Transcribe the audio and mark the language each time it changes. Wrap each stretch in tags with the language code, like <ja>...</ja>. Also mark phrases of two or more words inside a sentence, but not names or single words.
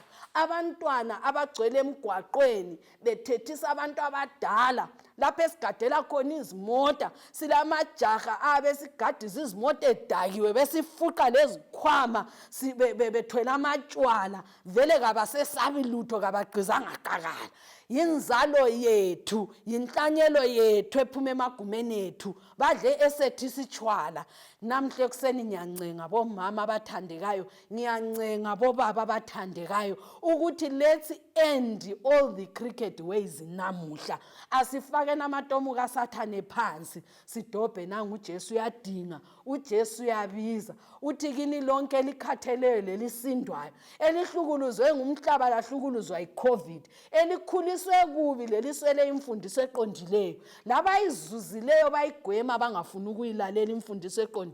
<nd>Abantwana abagcwele emgwaqweni bethethisa abantu abadala, lapho esigadela khona izimota, silamajaha abesigadiza izimota edakiwe, besifuqa lezikhwama bethwele amatshwala, vele kabasesabi lutho, kabagqizanga qakala. Yinzalo yethu, yinhlanyelo yethu ephuma emagumeni ethu, badle esethisa itshwala. Namhle ekuseni ngiyancenga bomama abathandekayo, ngiyancenga bobaba abathandekayo ukuthi</nd> <en>let's end all the cricket ways</en> <nd>namuhla. Asifake namatomu kaSathane phansi, sidobhe nangu uJesu uyadinga, uJesu uyabiza. Uthi kini lonke likhatheleyo lelisindwayo, elihlukuluzwe ngumhlaba lahlukuluzwa iCovid, elikhuliswe kubi leliswele imfundiso eqondileyo, labayizuzileyo bayigwema bangafuni ukuyilalela imfundiso eqondileyo.</nd>